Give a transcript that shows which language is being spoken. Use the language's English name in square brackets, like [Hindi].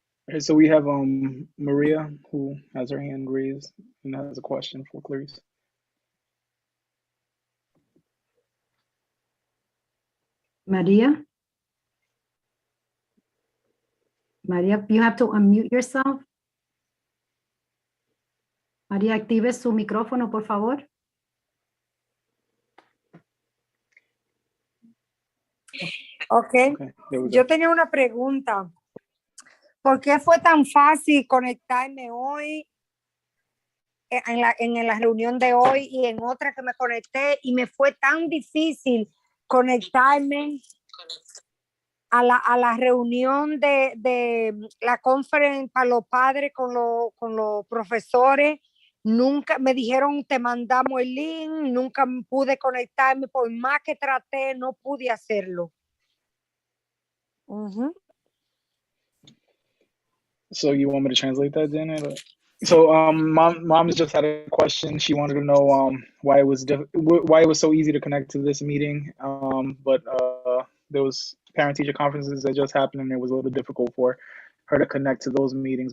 [English] Okay, so we have Maria who has her hand raised and has a question for Clarice. Maria? Maria, you have to unmute yourself. [Spanish] María, active su micrófono, por favor. Okay. Yo tenía una pregunta. ¿Por qué fue tan fácil conectarme hoy en la reunión de hoy y en otra que me conecté y me fue tan difícil conectarme a la reunión de la conferencia para los padres con los profesores? Nunca me dijeron te mandamos el link, nunca pude conectarme, por más que traté no pude hacerlo. [English] So you want me to translate that, Janet? So mom just had a question. She wanted to know why it was so easy to connect to this meeting, but there was parent-teacher conferences that just happened, and it was a little difficult for her to connect to those meetings.